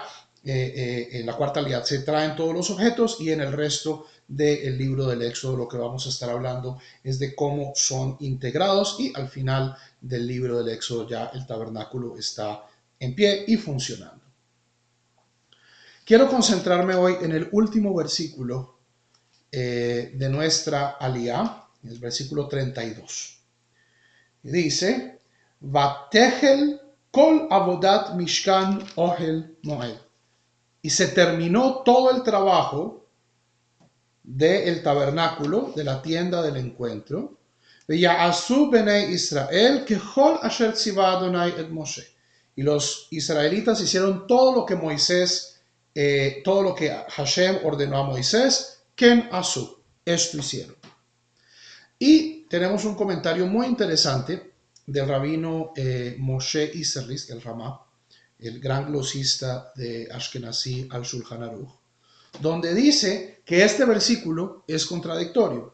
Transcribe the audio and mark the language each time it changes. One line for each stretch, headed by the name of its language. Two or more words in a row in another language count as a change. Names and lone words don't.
Spanish: En la cuarta aliyá se traen todos los objetos y en el resto del libro del Éxodo lo que vamos a estar hablando es de cómo son integrados y al final del libro del Éxodo ya el tabernáculo está en pie y funcionando. Quiero concentrarme hoy en el último versículo de nuestra aliyá, el versículo 32. Dice,
Hebrew: ותכל כל עבודת משכן אהל מועד.
Spanish: Y se terminó todo el trabajo del tabernáculo, de la tienda del encuentro.
Hebrew: ויעשו בני ישראל ככל אשר צוה אדני את משה.
Spanish: Y los israelitas hicieron todo lo que Moisés, todo lo que Hashem ordenó a Moisés,
Hebrew: כן עשו,
Spanish: esto hicieron. Y tenemos un comentario muy interesante del rabino Moshe Isserlis, el Ramá, el gran glosista de Ashkenazi al Shulchan Aruch, donde dice que este versículo es contradictorio.